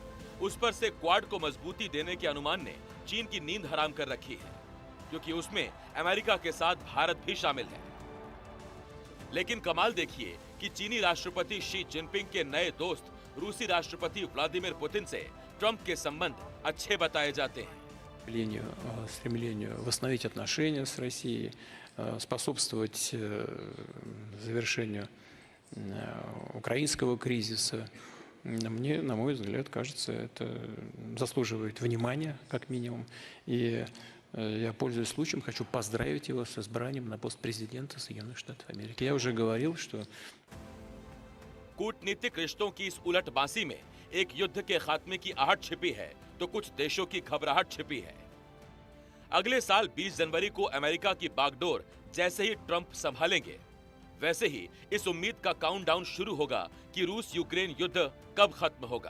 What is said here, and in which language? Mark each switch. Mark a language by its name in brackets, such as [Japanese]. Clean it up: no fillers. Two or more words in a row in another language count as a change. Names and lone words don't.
[Hindi] उस पर से क्वाड को मजबूती देने के अनुमान ने चीन की नींद हराम कर रखी है, क्योंकि उसमें अमेरिका के साथ भारत भी शामिल है। लेकिन कमाल देखिए कि चीनी राष्ट्रपति शी जिनपिंग के नए दोस्त रूसी राष्ट्रपति व्लादिमीर पुतिन से ट्रंप के संबंध अच्छे बताए जाते हैं। [Russian] Стремлению восстановить отношения с Россией, способствовать завершению украинского кризиса. Мне, на мой взгляд, кажется, это заслуживает внимания, как минимум. И я, пользуясь случаем, хочу поздравить его с избранием на пост президента Соединенных Штатов Америки. Я уже говорил, что [Hindi] कूटनीतिक रिश्तों की इस उलट बांसी में एक युद्ध के खात्मे की आहट छिपी है, तो कुछ देशों की घबराहट छिपी है। अगले साल 20 जनवरी को अमेरिका की बागडोर जैसे ही ट्रंप संभालेंगे, वैसे ही इस उम्मीद का काउंटडाउन शुरू होगा कि रूस यूक्रेन युद्ध कब खत्म होगा।